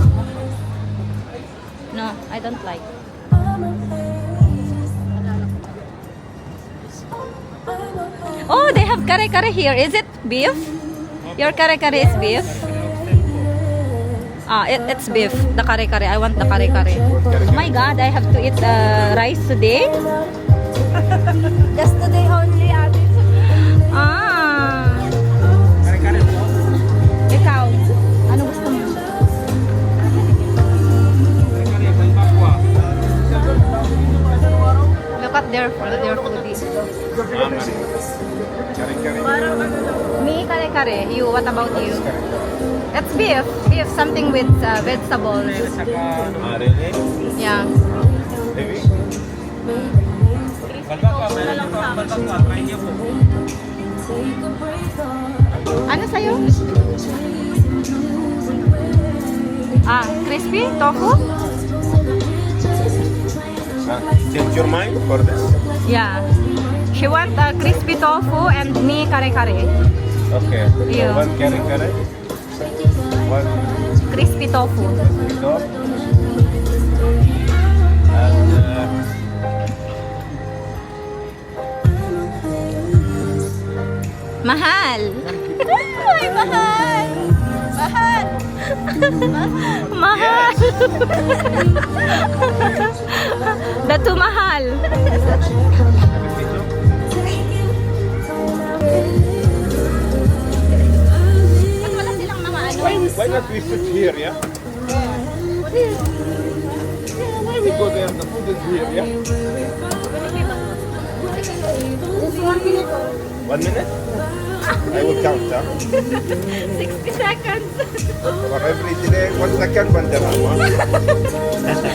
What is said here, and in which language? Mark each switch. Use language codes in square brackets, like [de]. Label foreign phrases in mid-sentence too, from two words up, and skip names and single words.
[en] No, I don't like. Oh, they have kare-kare here. Is it beef? Your kare-kare is beef? It's beef. The kare-kare. I want the kare-kare. Oh my God, I have to eat rice today? Just today only, ate. [tl] Ah. Ikaw, ano gusto mo? [en] Look at their foodies. Me, kare-kare. You, what about you? It's beef. Beef, something with vegetables. Really? Yeah. Maybe? [tl] Ano sa'yo? [en] Crispy tofu? Change your mind for this? Yeah. She want crispy tofu and me kare-kare. Okay. Yeah. One kare-kare. One Crispy tofu. ito. And [tl] Mahal. Ay, mahal. Mahal. Mahal. Datu mahal. Ba't wala silang mga ano? [en] why not we sit here, yeah? Why we go there? The food is here, yeah? Just 1 minute. 1 minute? I will count, huh? 60 seconds. For every delay, 1 second, 1 dirham, huh?